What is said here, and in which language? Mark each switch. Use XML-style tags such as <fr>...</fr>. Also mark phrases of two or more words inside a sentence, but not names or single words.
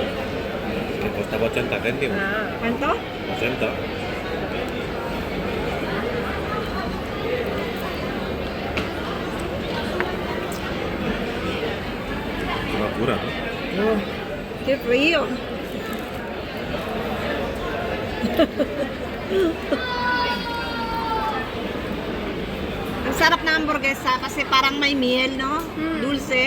<es>Que costaba 80 céntimos. Ah. ¿Cuánto? 80. Una pura, ¿no? Oh, qué frío.</es> <tl>Ang sarap na hamburguesa kasi parang may miel, no?</tl> <es>Dulce.</es>